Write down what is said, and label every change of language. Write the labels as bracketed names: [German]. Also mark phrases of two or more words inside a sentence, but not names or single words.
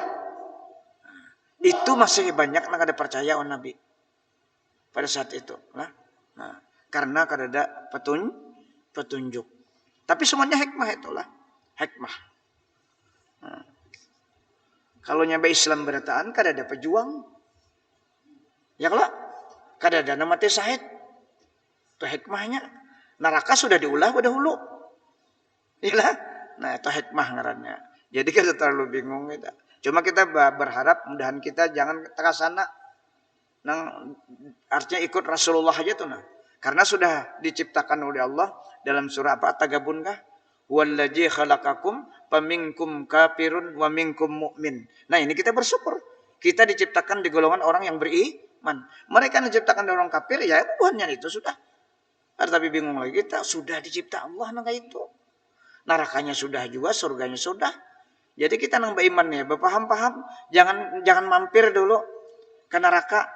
[Banjar] Itu masih banyak yang ada percaya on Nabi pada saat itu. Nah. Karena kada petunjuk. Tapi semuanya hikmah itulah. Hikmah. Nah. Kalau nyampe Islam berataan kada ada pejuang. Ya kalau kada ada nama syahid. Itu hikmahnya. Neraka sudah diulah pada hulu. Iyalah. Nah itu hikmah ngarannya. Jadi kada terlalu bingung kita. Cuma kita berharap mudahan kita jangan ke sana. Nang artinya ikut Rasulullah aja tuh nah. Karena sudah diciptakan oleh Allah dalam surah apa? At-Tagabun kah? [Arabic] والذي خلقكم فمنكم كافر ومنكم مؤمن. [Banjar] Nah, ini kita bersyukur. Kita diciptakan di golongan orang yang beriman. Mereka diciptakan dari orang kafir, ya buahnya itu sudah. Tapi bingung lagi kita sudah dicipta Allah nang itu. Nerakanya sudah juga, surganya sudah. Jadi kita nang beriman ya, berpaham-paham, jangan mampir dulu ke neraka.